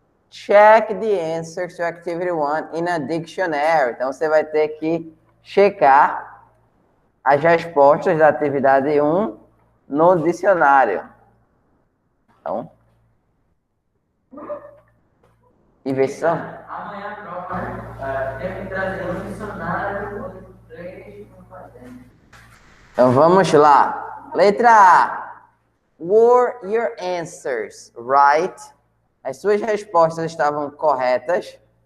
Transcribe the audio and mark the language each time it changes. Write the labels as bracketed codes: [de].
[en] Check the answers to activity 1 in a dictionary. [pt] Então, você vai ter que checar as respostas da atividade 1 no dicionário. Então, inversão. Amanhã a prova, né? Tem que trazer um dicionário, 3, Então, vamos lá. Letra A. [en] Were your answers right? [pt] As suas respostas estavam corretas?